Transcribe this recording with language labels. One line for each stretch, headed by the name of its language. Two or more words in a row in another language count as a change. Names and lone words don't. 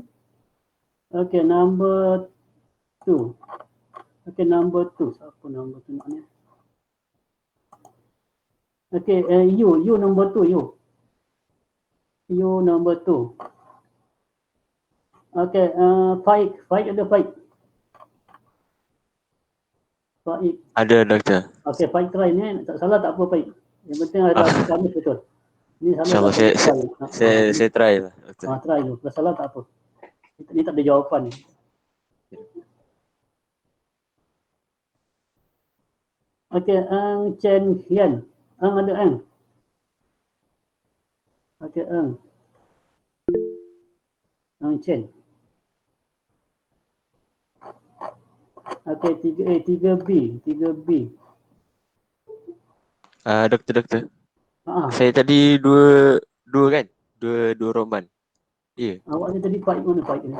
English: Okay, number 2. Okay, number 2.
Malay: Siapa number 2 ni?
English: Okay, you number 2 you. You number 2.
Malay: Okay, Faik ada Faik. Ada doktor. Okay, Faik try ni. Tak salah tak apa Faik. Yang penting ada Khamis betul. Ni salah. InsyaAllah saya try lah. Try dulu. Kalau salah tak apa. Ni tak ada jawapan ni. Okay, Ang Chen Hian. Ang ada Ang. Okay, Ang Chen. Okay, 3B. Doktor. Saya tadi dua kan? Dua roman. Ya. Awak ni tadi Faik mana Faik ni?